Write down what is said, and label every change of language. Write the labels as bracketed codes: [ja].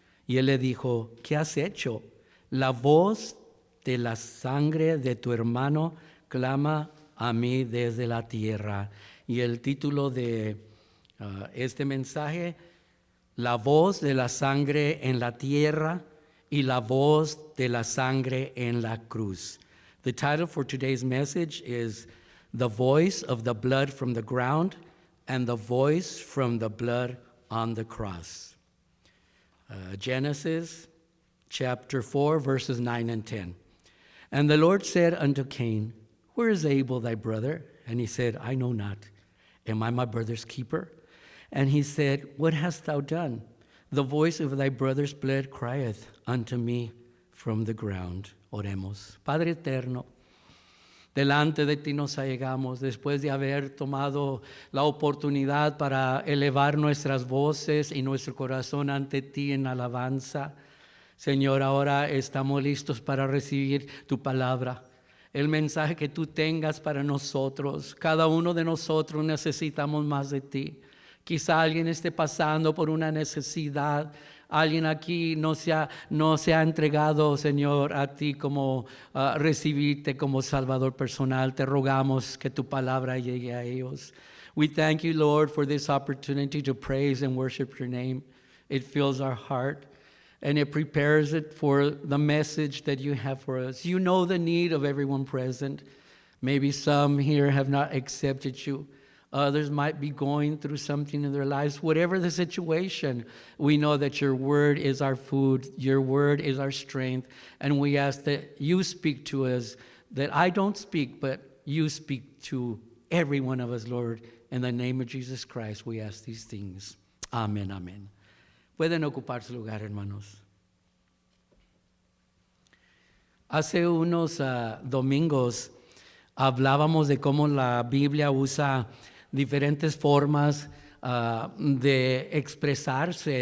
[es] Y él le dijo: ¿Qué has hecho? La voz de la sangre de tu hermano clama a mí desde la tierra. Y el título de este mensaje: La voz de la sangre en la tierra y la voz de la sangre en la cruz. [en] The title for today's message is The Voice of the Blood from the Ground and the Voice from the Blood on the Cross. Genesis chapter 4, verses 9 and 10. And the Lord said unto Cain, Where is Abel thy brother? And he said, I know not. Am I my brother's keeper? And he said, What hast thou done? The voice of thy brother's blood crieth unto me from the ground. [es] Oremos. Padre eterno, delante de ti nos allegamos después de haber tomado la oportunidad para elevar nuestras voces y nuestro corazón ante ti en alabanza. Señor, ahora estamos listos para recibir tu palabra, el mensaje que tú tengas para nosotros. Cada uno de nosotros necesitamos más de ti. Quizá alguien esté pasando por una necesidad. Alguien aquí no se ha entregado, Señor, a ti como recibirte como Salvador personal. Te rogamos que tu palabra llegue a ellos. [en] We thank you, Lord, for this opportunity to praise and worship your name. It fills our heart and it prepares it for the message that you have for us. You know the need of everyone present. Maybe some here have not accepted you. Others might be going through something in their lives. Whatever the situation, we know that your word is our food. Your word is our strength. And we ask that you speak to us, that I don't speak, but you speak to every one of us, Lord. In the name of Jesus Christ, we ask these things. [es] Amén, amén. Pueden ocupar su lugar, hermanos. Hace unos domingos hablábamos de cómo la Biblia usa diferentes formas de expresarse.